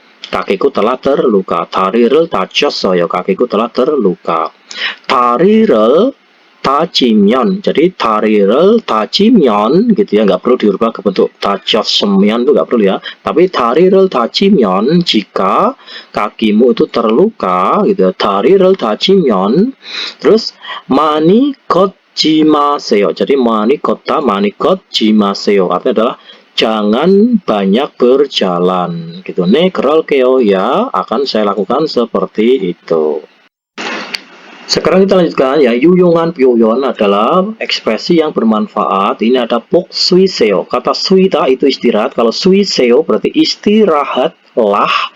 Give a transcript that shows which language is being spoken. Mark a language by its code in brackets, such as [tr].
[id] Kakiku telah terluka. [ko] 다리를 다쳤어요. [id] Kakiku telah terluka. [ko] 다리를 다치면. [id] Jadi [ko] 다리를 다치면 [id] gitu ya, nggak perlu dirubah ke bentuk 다쳤으면 itu nggak perlu ya. Tapi [ko] 다리를 다치면 [id] jika kakimu itu terluka gitu ya. [ko] 다리를 다치면. Terus 많이 걷지 마세요. Jadi 많이 걷다, 많이 걷지 마세요. [id] Artinya adalah jangan banyak berjalan gitu. [ko] 네 그럴게요 [id] ya, akan saya lakukan seperti itu. Sekarang kita lanjutkan ya, 유용한 표현 adalah ekspresi yang bermanfaat. Ini ada 복 쉬세요. Kata 쉬다 itu istirahat. Kalau 쉬세요 berarti istirahatlah.